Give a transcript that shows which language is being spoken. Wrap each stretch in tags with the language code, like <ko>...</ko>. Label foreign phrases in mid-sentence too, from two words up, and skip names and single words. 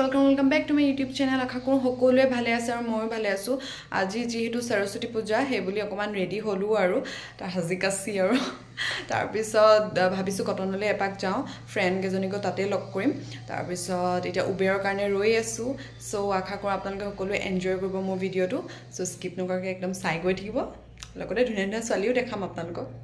<en>welcome back to my YouTube channel</en> <as>আশা কৰোঁ সকলোৱে ভালে আছে আৰু মই ভালে আছো আজি যেহেতু সৰস্বতী পূজা হে বুলি অকমান ৰেডি হলো আৰু তা হাজি কাছি আৰু তাৰ পিছত ভাবিছো কটনলৈ এপাক যাও ফ্ৰেন্ড কেজনীক তাতে লগ কৰিম তাৰ পিছত এটা উবেৰৰ কাৰণে ৰৈ আছো সো আশা কৰো আপোনালোকে সকলোৱে এনজয় কৰিব মোৰ ভিডিওটো সো স্কিপ নকৰাকৈ একদম চাই গৈ থাকিব লগতে ধুনীয়া ধুনীয়া ছোৱালীও দেখাম আপোনালোকক</as>